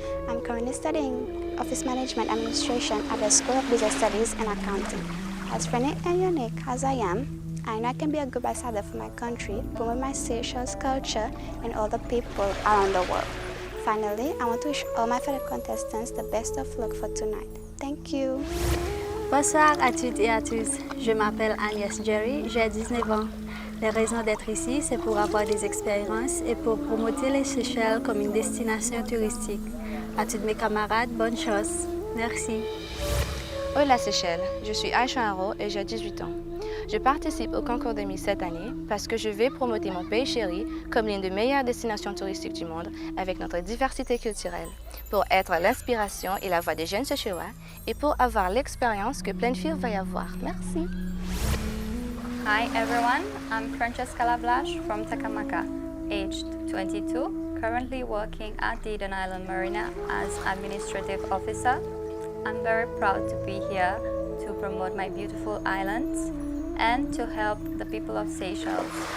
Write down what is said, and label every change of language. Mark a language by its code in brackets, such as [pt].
[en] I'm currently studying Office Management Administration at the School of Business Studies and Accounting. As friendly and unique as I am, I know I can be a good ambassador for my country, promote my Seychelles culture and all the people around the world. Finally, I want to wish all my fellow contestants the best of luck for tonight. Thank you. [fr] Bonsoir à toutes et à tous. Je m'appelle Agnès Jerry, j'ai 19 ans. La raison d'être ici, c'est pour avoir des expériences et pour promouvoir les Seychelles comme une destination touristique. À tous mes camarades, bonne chance. Merci. Hola Seychelles, je suis Aisha Haro et j'ai 18 ans. Je participe au concours de Miss cette année parce que je vais promouvoir mon pays chéri comme l'une des meilleures destinations touristiques du monde avec notre diversité culturelle, pour être l'inspiration et la voix des jeunes Seychellois et pour avoir l'expérience que plein de filles vont y avoir. Merci. [en] Hi everyone, I'm Francesca Lablache from Takamaka, aged 22, currently working at the Eden Island Marina as administrative officer. I'm very proud to be here to promote my beautiful islands and to help the people of Seychelles.